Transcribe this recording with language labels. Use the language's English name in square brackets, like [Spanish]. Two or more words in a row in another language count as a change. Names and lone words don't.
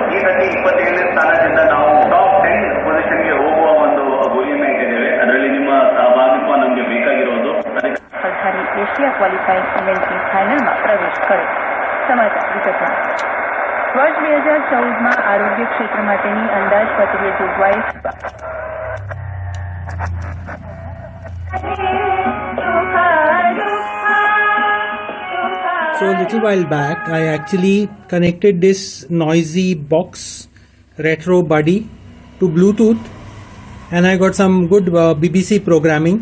[Kannada] ಈ ಗಂಟೆ 27 ಸ್ಥಾನದಿಂದ ನಾವು ಟಾಪ್ 10 ಪೊಸಿಷನ್ಗೆ ಹೋಗುವ ಒಂದು ಗುರಿಯನ್ನು ಇಟ್ಟಿದ್ದೇವೆ. ಅದರಲ್ಲಿ ನಿಮ್ಮ ಸಹಭಾಗಿತ್ವ ನಮಗೆ ಬೇಕಾಗಿರೋದು. [Gujarati] ખાલી એશિયા ક્વોલિફાઈંગ ઇવેન્ટની ફાઇનલમાં પ્રવેશ કર્યો. સમાચાર વિગતમાં. વર્ષ 2014માં આરોગ્ય ક્ષેત્ર માટેની અંદાજપત્રીય જોગવાઈ. [English] So a little while back, I actually connected this noisy box retro buddy to Bluetooth, and I got some good BBC programming.